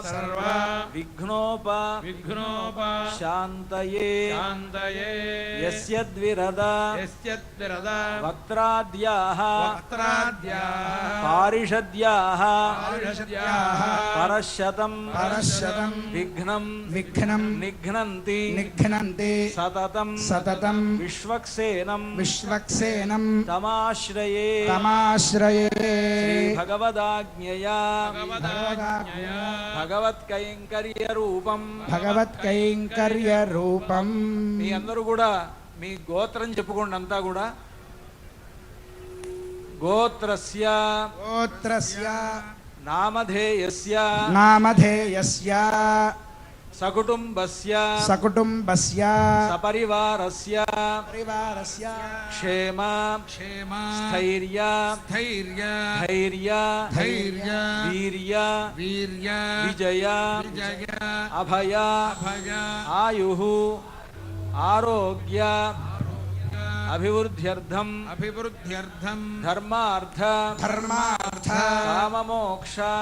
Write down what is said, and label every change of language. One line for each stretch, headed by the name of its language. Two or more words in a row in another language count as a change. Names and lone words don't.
Sanskrit: विघ्नोपा शान्तये यस्य द्विरदा वक्त्राद्याः पारिषद्याः परशतं विघ्नं निघ्नन्ति सततं विश्वक्सेनं तमाश्रये श्री भगवदाज्ञया भगवत्कैंकर्य रूपं
Telugu: మీ అందరూ కూడా మీ గోత్రం చెప్పుకోండి అంతా కూడా
Sanskrit: गोत्रस्य नामधेयस्य सकुटुम्बस्य सपरिवारस्य क्षेम स्थैर्य वीर्य विजय अभय आयुः आरोग्य अभिवृद्ध्यर्थं धर्मार्थ काममोक्ष